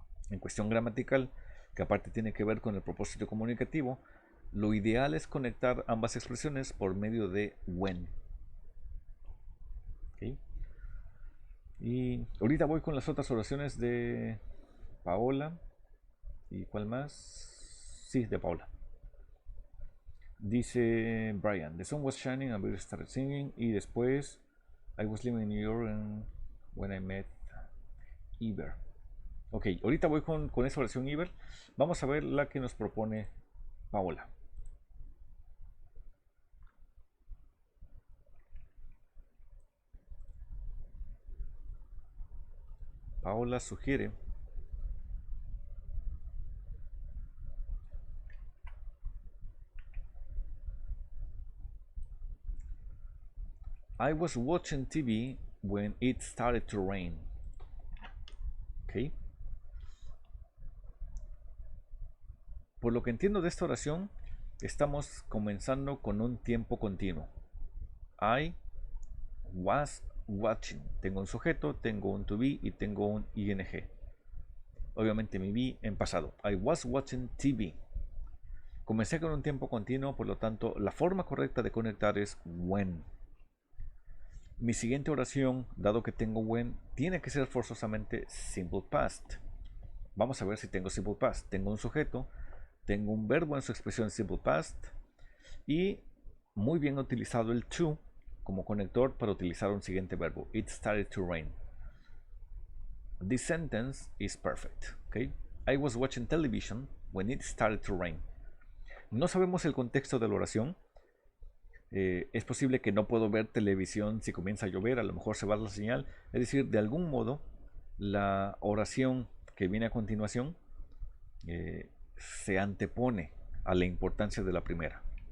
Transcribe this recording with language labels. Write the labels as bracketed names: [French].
[Spanish] En cuestión gramatical, que aparte tiene que ver con el propósito comunicativo, lo ideal es conectar ambas expresiones por medio de when. ¿Okay? Y ahorita voy con las otras oraciones de Paola. ¿Y cuál más? Sí, de Paola. [English] Dice Brian, the sun was shining and we started singing. [Spanish] Y después, [English] I was living in New York and when I met Iber. [Spanish] Ok, ahorita voy con esa oración Iber. Vamos a ver la que nos propone Paola. [English] Paola sugiere I was watching TV when it started to rain. Ok. [Spanish] Por lo que entiendo de esta oración, estamos comenzando con un tiempo continuo. [English] I was watching. [Spanish] Tengo un sujeto, tengo un to be y tengo un ing. Obviamente mi be en pasado. [English] I was watching TV. [Spanish] Comencé con un tiempo continuo, por lo tanto, la forma correcta de conectar es when. Mi siguiente oración, dado que tengo when, tiene que ser forzosamente simple past. Vamos a ver si tengo simple past. Tengo un sujeto, tengo un verbo en su expresión simple past y muy bien utilizado el to como conector para utilizar un siguiente verbo. [English] It started to rain. This sentence is perfect. Okay? I was watching television when it started to rain. [Spanish] No sabemos el contexto de la oración. Es posible que no puedo ver televisión si comienza a llover, a lo mejor se va la señal. Es decir, de algún modo, la oración que viene a continuación se antepone a la importancia de la primera.